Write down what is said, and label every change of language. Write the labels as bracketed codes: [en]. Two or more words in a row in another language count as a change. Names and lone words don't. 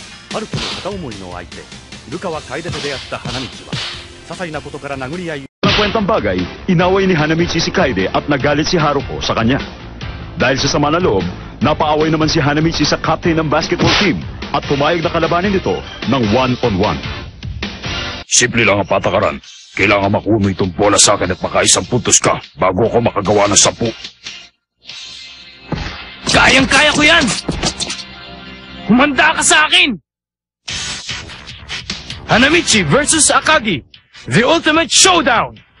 [ja] 春子の片思いの相手、ルカは楓で出会った花道は、些細なことから殴り合い。 [tl] Ng kwentang bagay, inaway ni Hanamichi si Kaede at nagalit si Haruko sa kanya. Dahil sa sama na loob, napaaway naman si Hanamichi sa captain ng [en] basketball team [tl] at pumayag na kalabanin ito ng one-on-one. Simple lang ang patakaran. Kailangan makuno itong bola sa akin at makaisang puntos ka bago ako makagawa ng 10. Kayang-kaya ko yan! Humanda ka sa akin! [en] Hanamichi versus Akagi, the ultimate showdown!